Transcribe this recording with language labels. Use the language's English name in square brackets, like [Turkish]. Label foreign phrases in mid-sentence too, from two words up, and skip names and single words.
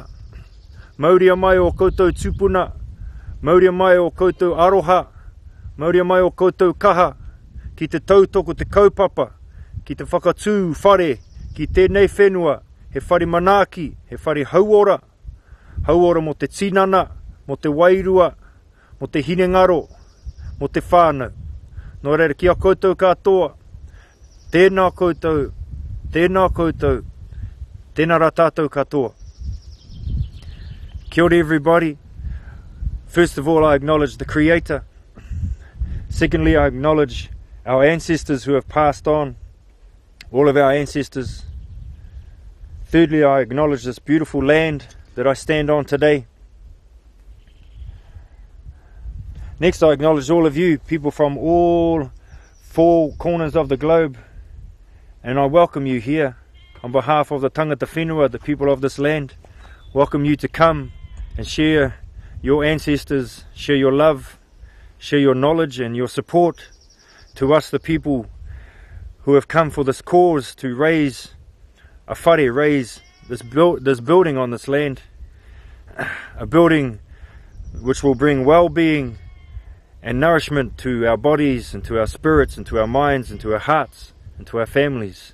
[Māori] Mauria mai o koutou tupuna, mauria mai o koutou aroha, mauria mai o koutou kaha, ki te tautoko, te kaupapa, ki te whakatū, whare, ki tēnei whenua, he whare manaaki, he whare hauora, hauora mo te tinana, mo te wairua, mo te hinengaro, mo te whānau. Nō reira, ki a koutou katoa, tēnā koutou, tēnā koutou, tēnā rā tātou katoa. Kia ora everybody. [English] First of all, I acknowledge the Creator. Secondly, I acknowledge our ancestors who have passed on, all of our ancestors. Thirdly, I acknowledge this beautiful land that I stand on today. Next, I acknowledge all of you, people from all four corners of the globe, and I welcome you here on behalf of the [Māori] tangata whenua, [English] the people of this land. Welcome you to come and share your ancestors, share your love, share your knowledge and your support to us, the people who have come for this cause to raise a whare, raise this building on this land, a building which will bring well-being and nourishment to our bodies and to our spirits and to our minds and to our hearts and to our families.